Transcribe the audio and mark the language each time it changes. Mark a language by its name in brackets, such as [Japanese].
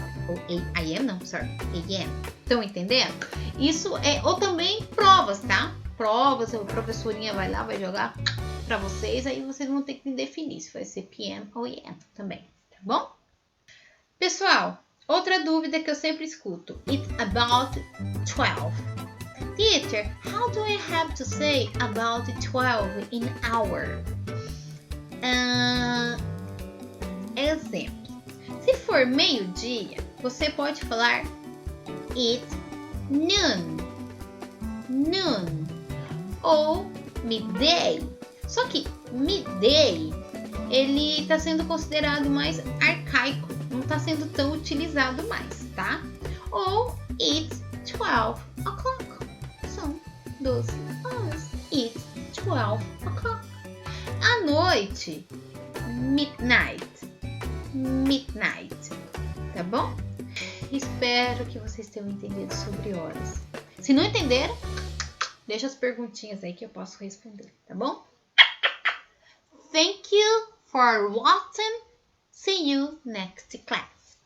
[Portuguese] Ou AM, não, sorry, AM. Estão entendendo? Isso ou também provas, tá? Provas, a professorinha vai lá, vai jogar pra vocês, aí vocês vão ter que definir se vai ser PM ou AM também, tá bom? Pessoal, outra dúvida que eu sempre escuto. [English] It's about 12. Teacher, how do I have to say about 12 in hour? [Portuguese] Exemplo. Se for meio-dia, você pode falar it's [English] noon, noon. Ou midday. [Portuguese] Só que midday, ele está sendo considerado mais arcaico, não está sendo tão utilizado mais, tá? [English] Ou it's 12 o'clock. [Portuguese] São 12 horas. [English] It's 12 o'clock. [Portuguese] À noite, [English] midnight. [Portuguese] Midnight. Tá bom? Espero que vocês tenham entendido sobre horas. Se não entenderam, deixa as perguntinhas aí que eu posso responder, tá bom? [English] Thank you for watching. See you next class.